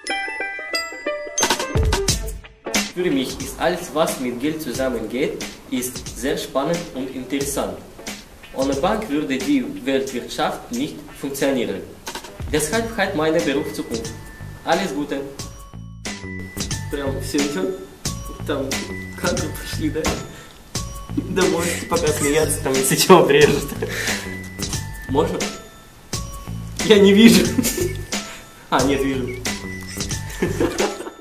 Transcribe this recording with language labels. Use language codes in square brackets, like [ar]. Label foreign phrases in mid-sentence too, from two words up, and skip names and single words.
[de] Für mich ist alles, was mit Geld zusammengeht, ist sehr spannend und interessant. Ohne Bank würde die Weltwirtschaft nicht funktionieren. Deshalb hat mein Beruf Zukunft. Alles Gute! [ru] Прям все идет, там кадры пошли, да? Да можете пока смеяться, там если чего обрежет. Можно? Я не вижу. А, нет, вижу.